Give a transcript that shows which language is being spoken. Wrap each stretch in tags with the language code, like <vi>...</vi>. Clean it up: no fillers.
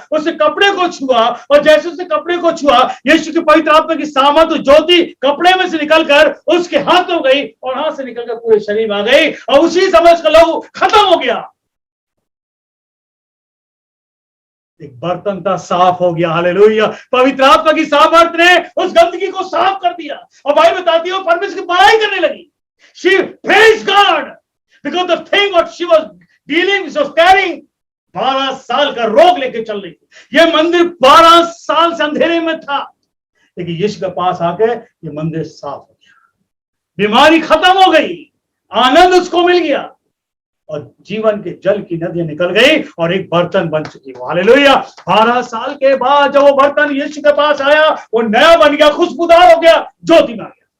<hi>उसने कपड़े को छुआ और जैसे उसने कपड़े को छुआ, यीशु की पवित्र आत्मा की सामर्थ ज्योति कपड़े में से निकलकर उसके हाथ में गई और हाथ से निकलकर पूरे शरीर में आ गई और उसी समय उसका लहू खत्म हो गया। एक बर्तन था, साफ हो गया। हालेलुया। पवित्र आत्मा की सामर्थ ने उस गंदगी को साफ कर दिया और भाई बताती हो परमेश्वर की बड़ाई करने लगी।</hi> <en>She praised God because the thing what she was dealing, she was carrying,</en> <hi>12 साल का रोग लेके चल रही थी। ये मंदिर 12 साल से अंधेरे में था, लेकिन यीशु के पास आके ये मंदिर साफ हो गया, बीमारी खत्म हो गई, आनंद उसको मिल गया और जीवन के जल की नदियां निकल गई और एक बर्तन बन चुकी। हालेलुया। 12 साल के बाद जब वो बर्तन यीशु के पास आया, वो नया बन गया, खुशबूदार हो गया, ज्योति में आ गया।</hi>